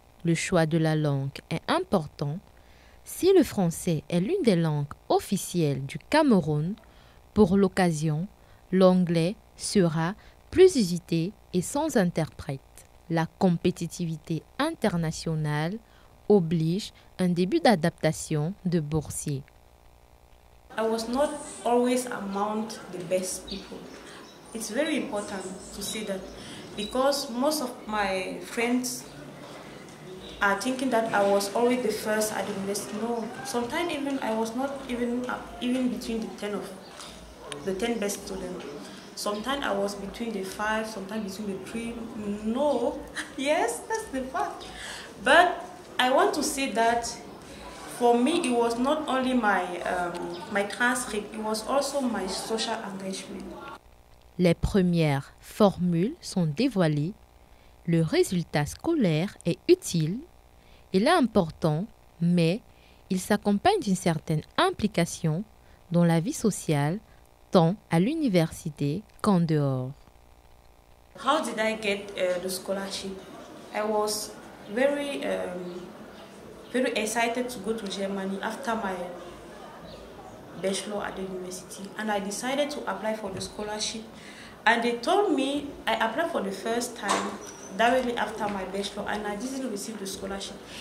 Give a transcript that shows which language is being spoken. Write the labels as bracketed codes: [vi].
[fr] Le choix de la langue est important. Si le français est l'une des langues officielles du Cameroun, pour l'occasion, l'anglais sera plus usité et sans interprète. La compétitivité internationale oblige un début d'adaptation de boursiers. [en] I was not always among the best people. It's very important to say that because most of my friends are thinking that I was always the first at the university. No, sometimes even I was not even between the 10 best students. Sometimes I was between the 5, sometimes between the 3. No, yes, that's the fact. But I want to say that for me, it was not only my transcript, it was also my social engagement. [fr] Les premières formules sont dévoilées. Le résultat scolaire est utile. Il est important, mais il s'accompagne d'une certaine implication dans la vie sociale, tant à l'université qu'en dehors. [en] How did I get the scholarship? I was very excited to go to Germany after my bachelor at the university, and I decided to apply for the scholarship. And they told me I applied for the first time directly after my bachelor, and I didn't receive the scholarship.